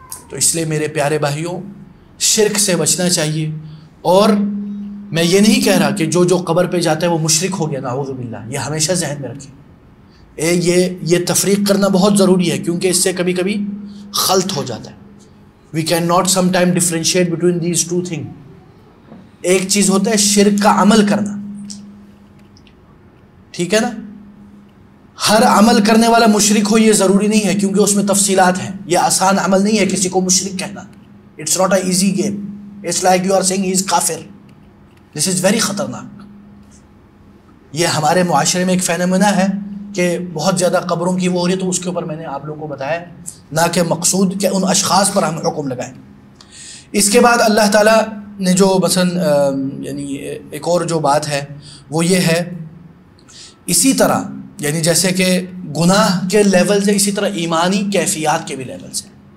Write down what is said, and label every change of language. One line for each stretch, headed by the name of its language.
Urdu: تو اس لیے میرے پیارے بھائیوں، شرک سے بچنا چاہیے. اور میں یہ نہیں کہہ رہا کہ جو قبر پہ جاتا ہے وہ مشرک ہو گیا، نعوذ باللہ. یہ ہمیشہ ذہن میں رکھیں. یہ تفریق کرنا بہت ضروری ہے، کیونکہ اس سے کبھی کبھی خلط ہو جاتا ہے.
English: We cannot sometime differentiate between these two things.
Urdu: ایک چیز ہوتا ہے شرک کا عمل کرنا، ٹھیک ہے نا. ہر عمل کرنے والا مشرک ہو یہ ضروری نہیں ہے، کیونکہ اس میں تفصیلات ہیں. یہ آسان عمل نہیں ہے کسی کو مشرک کہنا.
English: It's not an easy game. It's like you are saying he is kafir. This is very خطرناک.
Urdu: یہ ہمارے معاشرے میں ایک فینومینا ہے کہ بہت زیادہ قبروں کی وہ ہو رہی ہے، تو اس کے اوپر میں نے آپ لوگوں کو بتایا، نہ کہ مقصود کہ ان اشخاص پر ہم حکم لگائیں. اس کے بعد اللہ تعالیٰ نے جو مثلا یعنی ایک اور جو بات ہے وہ یہ ہے، اسی طرح یعنی جیسے کہ گناہ کے لیول سے، اسی طرح ایمانی کیفیات کے بھی لیول سے.